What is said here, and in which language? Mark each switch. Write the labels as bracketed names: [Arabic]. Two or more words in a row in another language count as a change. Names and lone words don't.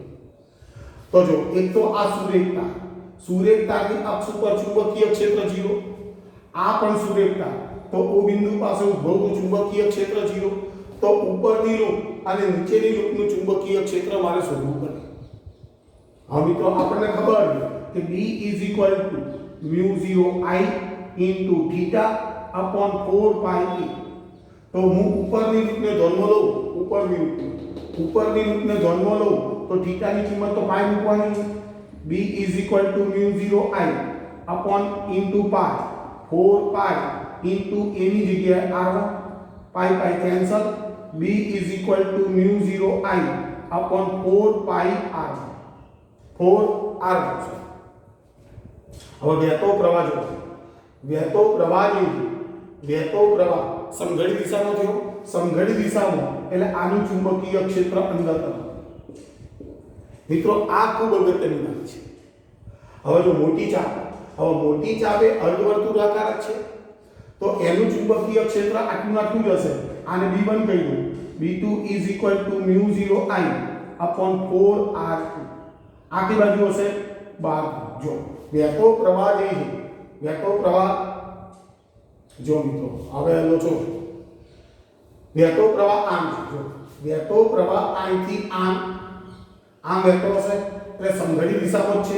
[Gujarati] તો જો એક તો આ સુરેખતા, સુરેખતાની અક્ષ ઉપર ચુંબકીય ક્ષેત્ર 0, આ પણ સુરેખતા તો O બિંદુ પાસે ઉદ્ભવતું ચુંબકીય ક્ષેત્ર 0, તો ઉપરની લૂપ અને નીચેની લૂપનું ચુંબકીય ક્ષેત્ર મારે શોધવું પડે. હવે મિત્રો આપણને ખબર છે કે [English] B is equal to μ0I into theta upon 4 pi a. [Gujarati] તો હું ઉપરની લૂપને ધ્યાનમાં લઉં, ઉપરની લૂપને ધ્યાનમાં લઉં તો થીટાની કિંમત તો પાઈ મૂકવાની છે. [English] B is equal to μ0I upon into pi 4 pi into a [Gujarati] ની જગ્યાએ [English] R1 pi કેન્સલ. B is equal to μ0I upon 4 pi R, 4 R. [Gujarati] હવે વહેતો પ્રવાહ જો, વહેતો પ્રવાહ સમઘડી દિશામાં થયો, સમઘડી દિશામાં એટલે આનું ચુંબકીય ક્ષેત્ર અંદર તરફ. મિત્રો આ ખૂબ અગત્યની વાત છે. હવે જો મોટી ચાપ, હવે મોટી ચાપ એ અર્ધવર્તુળાકાર છે તો એનું ચુંબકીય ક્ષેત્ર આટલું જ હશે. આને B1 કહી દઉં. [English] B2 is equal to μ0I upon 4R2. [Gujarati] આખી બાજુ હશે 12. જો વહેતો પ્રવાહ જે છે, વહેતો પ્રવાહ જો મિત્રો હવે લો છો, વહેતો પ્રવાહ આમ છે. જો વહેતો પ્રવાહ અહીંથી આમ વહેતો હશે એટલે સમઘડી દિશામાં જ છે.